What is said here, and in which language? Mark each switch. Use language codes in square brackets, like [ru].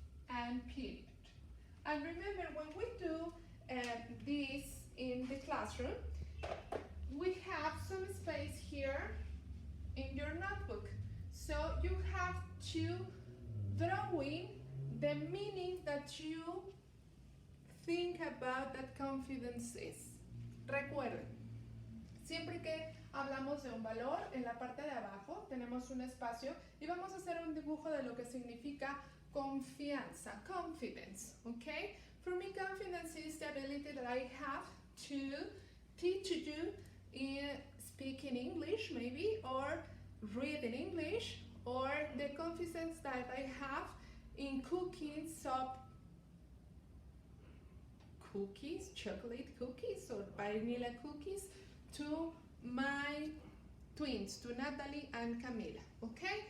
[en] And period. And remember, when we do this in the classroom, we have some space here in your notebook. So you have to throw in the meaning that you think about that confidence is. [es] Recuerden, siempre que hablamos de un valor, en la parte de abajo tenemos un espacio y vamos a hacer un dibujo de lo que significa confianza, confidence, okay? [en] For me, confidence is the ability that I have to teach you in speaking English, maybe, or reading English, or the confidence that I have in cooking some cookies, chocolate cookies, or vanilla cookies to my twins, to Natalie and Camila, okay?